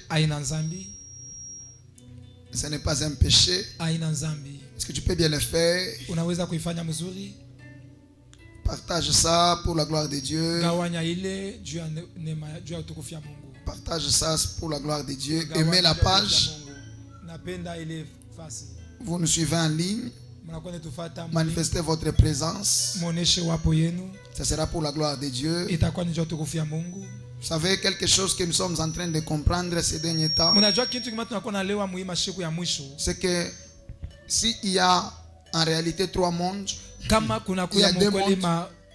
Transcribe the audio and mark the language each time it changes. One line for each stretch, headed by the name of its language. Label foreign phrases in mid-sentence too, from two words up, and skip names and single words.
Swahili: Haina nzambi.
French: Ce n'est pas un péché.
Swahili: Haina nzambi.
French: Est-ce que tu peux bien le faire?
Swahili: Unaweza kuifanya mzuri.
French: Partage ça pour la gloire de Dieu.
Swahili: Gawanya ile juu ya neema juu ya utukufu ya Mungu.
French: Partage ça pour la gloire de Dieu. Aimez la page.
Swahili: Napenda ile fasi.
French: Vous nous suivez en ligne. Manifestez votre présence. Ce sera pour la gloire de Dieu. Vous savez quelque chose que nous sommes en train de comprendre ces derniers temps. C'est que s'il y a en réalité trois mondes, il y a deux mondes.